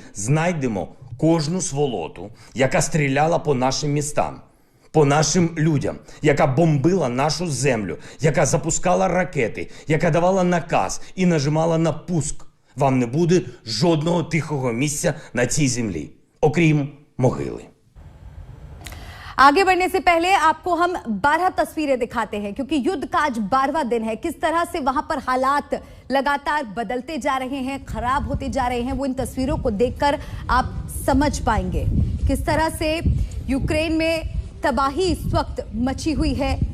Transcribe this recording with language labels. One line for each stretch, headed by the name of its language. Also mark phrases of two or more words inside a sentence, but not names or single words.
Ukrainian: Знайдемо кожну сволоту, яка стріляла по нашим містам, по нашим людям, яка бомбила нашу землю, яка запускала ракети, яка давала наказ і нажимала на пуск. Вам не буде жодного тихого місця на цій землі, окрім могили.
Hindi: आगे बढ़ने से पहले आपको हम 12 तस्वीरें दिखाते हैं, क्योंकि युद्ध का आज 12वां दिन है। किस तरह से वहां पर हालात लगातार बदलते जा रहे हैं, खराब होते जा रहे हैं, वो इन तस्वीरों को देखकर आप समझ पाएंगे। किस तरह से यूक्रेन में तबाही इस वक्त मची हुई है।